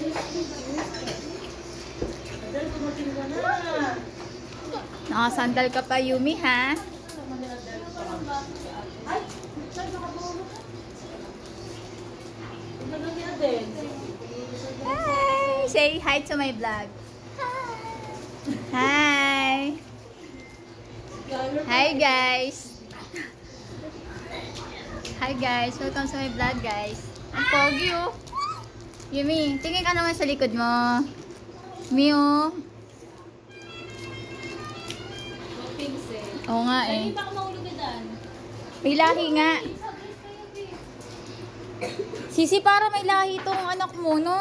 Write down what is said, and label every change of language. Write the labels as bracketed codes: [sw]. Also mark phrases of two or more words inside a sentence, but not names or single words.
[tl] Nakasandal ka pa, Yumi, ha? [en] Hi! Say hi to my vlog. Hi! Hi, guys! Hi, guys! Welcome to my vlog, guys. [tl] Ang pogi, oh. Yumi, tingin ka naman sa likod mo. Mio. Oo nga, eh. Hindi pa ako mahulog na daan. May lahi nga. Sisi, para may lahi tong anak mo, no?